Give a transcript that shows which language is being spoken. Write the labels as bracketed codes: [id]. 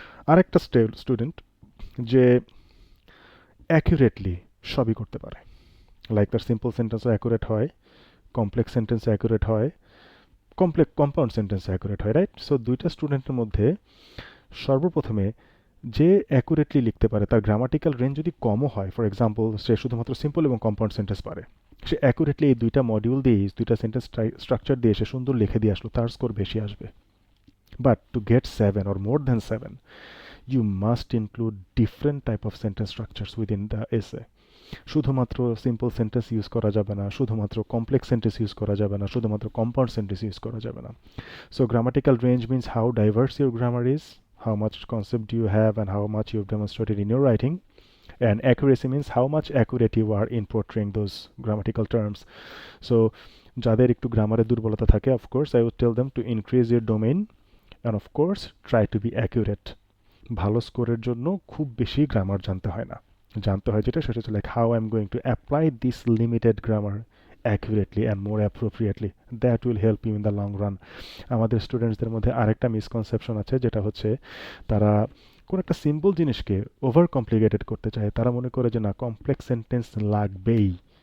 [bn] আরেকটা স্টুডেন্ট যে অ্যাকুরেটলি সবই করতে পারে, লাইক তার সিম্পল সেন্টেন্সও অ্যাকুরেট হয়, কমপ্লেক্স সেন্টেন্স অ্যাকুরেট হয়, কম্পাউন্ড সেন্টেন্স অ্যাকুরেট হয়, রাইট? সো দুইটা স্টুডেন্টের মধ্যে সর্বপ্রথমে যে অ্যাকুরেটলি লিখতে পারে, তার গ্রামাটিক্যাল রেঞ্জ যদি কমও হয়, ফর এক্সাম্পল সে শুধুমাত্র সিম্পল এবং কম্পাউন্ড সেন্টেন্স পারে, সে অ্যাকুরেটলি এই দুইটা মডিউল দিয়ে, দুইটা সেন্টেন্স স্ট্রাকচার দিয়ে সে সুন্দর লিখে দিয়ে আসলো, তার স্কোর বেশি আসবে। [en] But to get 7 or more than 7, you must include different type of sentence structures within the essay. [bn] শুধুমাত্র সিম্পল সেন্টেন্স ইউজ করা যাবে না, শুধুমাত্র কমপ্লেক্স সেন্টেন্স ইউজ করা যাবে না, শুধুমাত্র কম্পাউন্ড সেন্টেন্স ইউজ করা যাবে না। [en] So grammatical range means how diverse your grammar is, how much concept do you have and how much you've demonstrated in your writing. And accuracy means how much accurate you are in portraying those grammatical terms. So [bn] যাদের একটু গ্রামারের দুর্বলতা থাকে, [en] of course I would tell them to increase your domain and of course try to be accurate. [bn] ভালো স্কোরের জন্য খুব বেশি গ্রামার জানতে হয় না, জানতে হয় যেটা, সেটা হচ্ছে like [en] How I am going to apply this limited grammar accurately and more appropriately, that will help you in the long run. [bn] আমাদের স্টুডেন্টসদের মধ্যে আরেকটা মিসকনসেপশন আছে, যেটা হচ্ছে তারা কোনো একটা সিম্পল জিনিসকে ওভার কমপ্লিকেটেড করতে চায়, তারা মনে করে যে না, কমপ্লেক্স সেন্টেন্স লাগবেই।